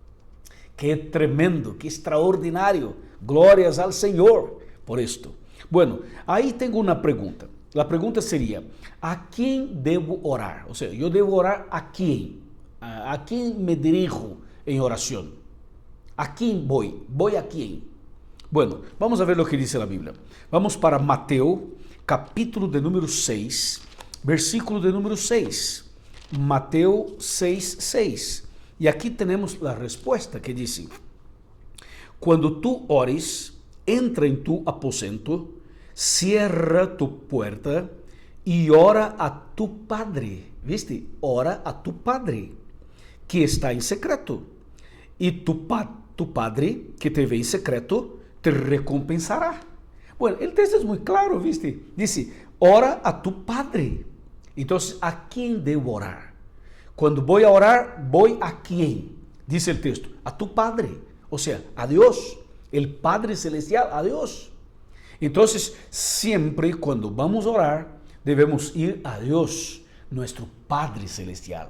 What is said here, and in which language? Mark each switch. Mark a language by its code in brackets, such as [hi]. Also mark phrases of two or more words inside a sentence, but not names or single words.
[pt] Que tremendo, que extraordinário. Glórias ao Senhor por isto. Bueno, aí tenho uma pergunta. A pergunta seria, a quem devo orar? Ou seja, eu devo orar a quem? A quem me dirijo em oração? [es] ¿A quién voy? ¿Voy a quién? Bueno, vamos a ver lo que dice la Biblia. Vamos para Mateo, capítulo de número 6, versículo de número 6. Mateo 6, 6. [pt] E aqui temos a resposta que diz, quando tu ores, entra em tu aposento, [es] cierra tu puerta [pt] e ora a tu Padre. ¿Viste? Ora a tu Padre, que está em secreto. E tu Padre, que te vê em secreto, te recompensará. Bueno, o texto é muito claro, ¿viste? [es] Dice, ora a tu Padre. [pt] Então, ¿a quem devo orar? Quando vou a orar, vou a quem? Diz o texto, a tu Padre. Ou seja, a Deus, o Padre Celestial, a Deus. Então, sempre quando vamos orar, devemos ir a Deus, nosso Padre Celestial.